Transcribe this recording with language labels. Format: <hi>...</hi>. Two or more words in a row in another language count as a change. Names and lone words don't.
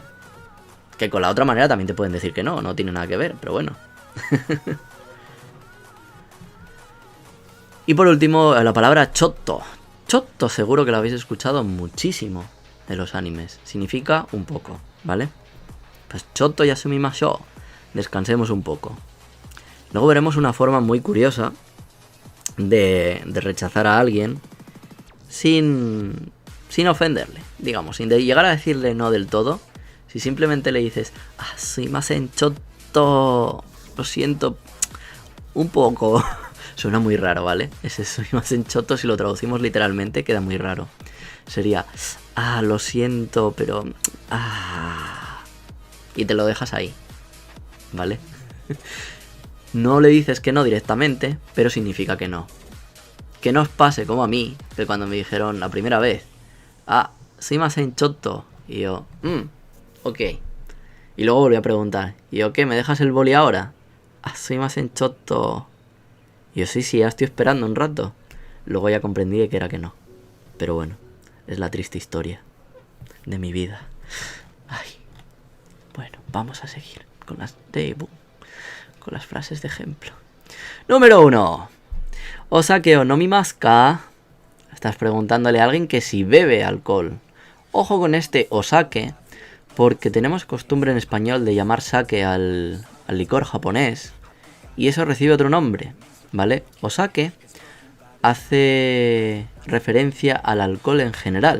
<es>Que con la otra manera también te pueden decir que no tiene nada que ver, pero bueno. Y por último, la palabra chotto. Chotto seguro que lo habéis escuchado muchísimo de los animes. Significa un poco, ¿vale? Pues</es> <ja>ちょっと休みましょう.</ja> <es>Descansemos un poco. Luego veremos una forma muy curiosa de rechazar a alguien sin ofenderle, digamos, sin llegar a decirle no del todo. Si simplemente le dices,</es> <ja>すみませんちょっと,</ja> <es>lo siento, un poco... Suena muy raro, ¿vale? Ese</es> <ja>すみませんちょっと,</ja> <es>si lo traducimos literalmente, queda muy raro. Sería, lo siento, pero... Y te lo dejas ahí, ¿vale? No le dices que no directamente, pero significa que no. Que no os pase como a mí, que cuando me dijeron la primera vez,</es> <ja>すみませんちょっと,</ja> <es>y yo, ok. Y luego volví a preguntar, ¿y yo qué? ¿Me dejas el boli ahora? Ah, soy más enchoto. Y yo sí, ya estoy esperando un rato. Luego ya comprendí que era que no. Pero bueno, es la triste historia de mi vida. Ay. Bueno, vamos a seguir con las frases de ejemplo. Número 1.</es> <ja>お酒を飲みますか.</ja> <es>Estás preguntándole a alguien que si bebe alcohol. Ojo con este osake, porque tenemos costumbre en español de llamar sake al licor japonés. Y eso recibe otro nombre, ¿vale? Osake hace referencia al alcohol en general.</es>